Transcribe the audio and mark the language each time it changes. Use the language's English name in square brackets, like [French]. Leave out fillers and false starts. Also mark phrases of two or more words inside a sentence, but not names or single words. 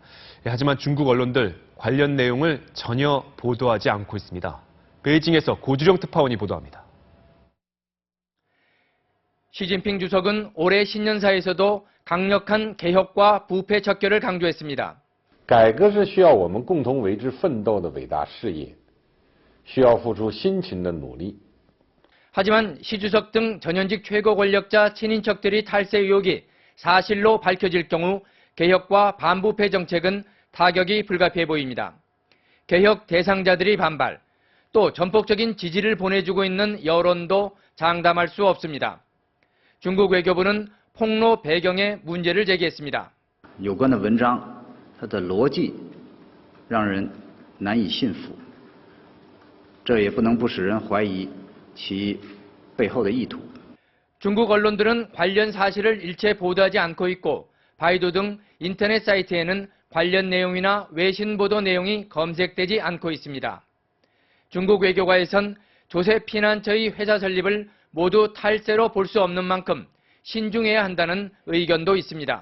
[Korean] 하지만 중국 언론들 관련 내용을 전혀 보도하지 않고 있습니다. 베이징에서 고주령 특파원이 보도합니다. 시진핑 주석은 올해 신년사에서도 강력한 개혁과 부패 척결을 강조했습니다. [Chinese] 改革是需要我们共同为之奋斗的伟大事业，需要付出辛勤的努力。 [Korean] 하지만 시 주석 등 전현직 최고 권력자 친인척들이 탈세 의혹이 사실로 밝혀질 경우 개혁과 반부패 정책은 타격이 불가피해 보입니다. 개혁 대상자들이 반발, 또 전폭적인 지지를 보내주고 있는 여론도 장담할 수 없습니다. 중국 외교부는 폭로 배경에 문제를 제기했습니다. [Chinese] 有关的文章它的逻辑让人难以信服，这也不能不使人怀疑其背后的意图。 [Korean] 중국 언론들은 관련 사실을 일체 보도하지 않고 있고 바이두 등 인터넷 사이트에는 관련 내용이나 외신 보도 내용이 검색되지 않고 있습니다. 중국 외교가에선 조세 피난처의 회사 설립을 모두 탈세로 볼 수 없는 만큼 신중해야 한다는 의견도 있습니다.